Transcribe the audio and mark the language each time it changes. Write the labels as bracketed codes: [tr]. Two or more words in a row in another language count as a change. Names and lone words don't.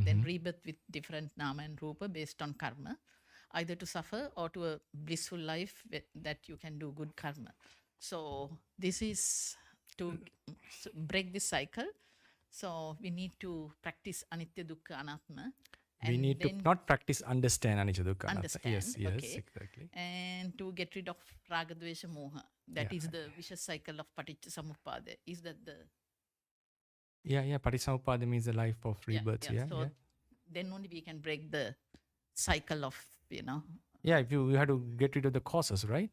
[en] then rebirth with different nama and rupa based on karma, either to suffer or to a blissful life that you can do good karma. So this is to break this cycle. So we need to practice [sa] anitya dukkha anatma. [en] We and need to then not practice understand [pi] anicca dukkha anatta. [en] Understand, Yes, okay. exactly. and to get rid of [sa] raga dvesha moha. [en] That Yeah. is the vicious cycle of [pi] paticca samuppada. [en] Is that the Yeah. Paticca means the life of rebirth. Yeah. So then only we can break the cycle of Yeah, if you have to get rid of the causes, right?